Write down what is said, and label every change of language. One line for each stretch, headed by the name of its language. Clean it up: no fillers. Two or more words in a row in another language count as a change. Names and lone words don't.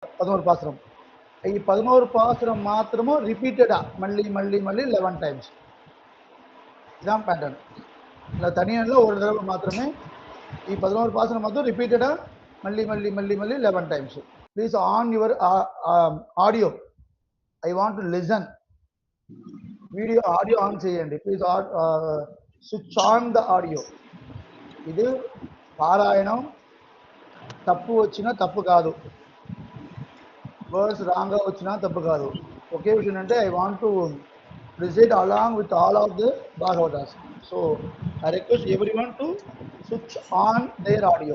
Telugu: 11 పాసరం. ఈ 11 పాసరం మాత్రము రిపీటెడా మళ్ళీ మళ్ళీ మళ్ళీ 11 టైమ్స్.
Tamil: இதான் பேட்டர்ன். இல்லை தனியானில் ஒரு தடவை மாத்திரமே
Telugu: ఈ 11
Tamil: பாசனம் மாத்திரம் ரிப்பீட்டடா
Telugu: మళ్ళీ మళ్ళీ మళ్ళీ మళ్ళీ 11 టైమ్స్.
English: Please on your audio. I want to listen.
Telugu: వీడియో ఆడియో ఆన్ చేయండి ప్లీజ్.
English: Switch on the audio.
Telugu: ఇది పారాయణం తప్పు వచ్చినా తప్పు కాదు, వర్డ్స్ రాంగ్గా వచ్చినా తప్పు కాదు. ఒకే విషయం అంటే
English: I want to recite along with all of the Bhagavatas. So I request everyone to switch on their audio.